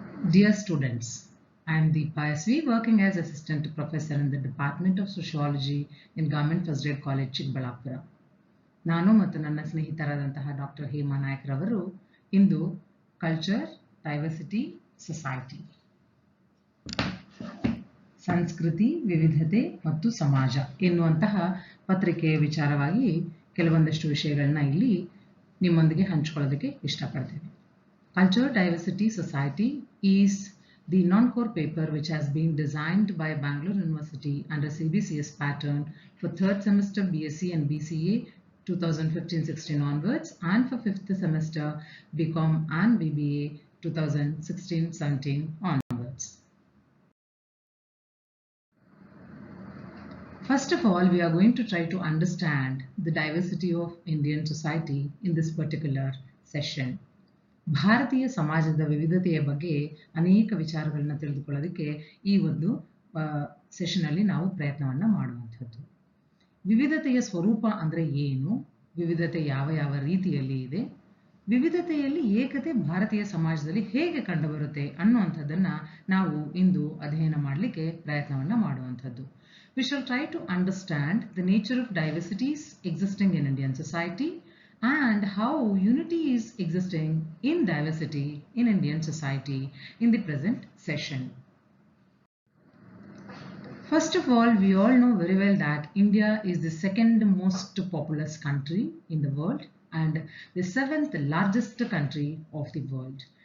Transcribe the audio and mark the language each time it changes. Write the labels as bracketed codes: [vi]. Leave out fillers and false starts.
[en] Dear students, I am Deepa SV, working as Assistant Professor in the Department of Sociology in Government First Grade College, Chikkaballapur. [kn] ನಾನು ಮತ್ತು ನನ್ನ ಸ್ನೇಹಿತರಾದಂತಹ doctor Hema ನಾಯಕ್ರವರು ಇಂದು culture, diversity, society, ಸಂಸ್ಕೃತಿ, ವಿವಿಧತೆ ಮತ್ತು ಸಮಾಜ ಎನ್ನುವಂತಹ ಪತ್ರಿಕೆಯ ವಿಚಾರವಾಗಿ ಕೆಲವೊಂದಷ್ಟು ವಿಷಯಗಳನ್ನ ಇಲ್ಲಿ ನಿಮ್ಮೊಂದಿಗೆ ಹಂಚಿಕೊಳ್ಳೋದಕ್ಕೆ ಇಷ್ಟಪಡ್ತೇನೆ. [en] Culture, Diversity, Society is the non-core paper which has been designed by Bangalore University under CBCS pattern for third semester BSc and BCA 2015-16 onwards and for fifth semester BCom and BBA 2016-17 onwards. First of all, we are going to try to understand the diversity of Indian society in this particular session. [kn] ಭಾರತೀಯ ಸಮಾಜದ ವಿವಿಧತೆಯ ಬಗ್ಗೆ ಅನೇಕ ವಿಚಾರಗಳನ್ನ ತಿಳಿದುಕೊಳ್ಳೋದಕ್ಕೆ ಈ ಒಂದು session ಅಲ್ಲಿ ನಾವು ಪ್ರಯತ್ನವನ್ನ ಮಾಡುವಂಥದ್ದು. ವಿವಿಧತೆಯ ಸ್ವರೂಪ ಅಂದ್ರೆ ಏನು, ವಿವಿಧತೆ ಯಾವ ಯಾವ ರೀತಿಯಲ್ಲಿ ಇದೆ, ವಿವಿಧತೆಯಲ್ಲಿ ಏಕತೆ ಭಾರತೀಯ ಸಮಾಜದಲ್ಲಿ ಹೇಗೆ ಕಂಡುಬರುತ್ತೆ ಅನ್ನುವಂಥದ್ದನ್ನ ನಾವು ಇಂದು ಅಧ್ಯಯನ ಮಾಡಲಿಕ್ಕೆ ಪ್ರಯತ್ನವನ್ನ ಮಾಡುವಂಥದ್ದು. [en] We shall try to understand the nature of diversities existing in Indian society and how unity is existing in diversity in Indian society in the present session. First of all, we all know very well that India is the second most populous country in the world and the seventh largest country of the world.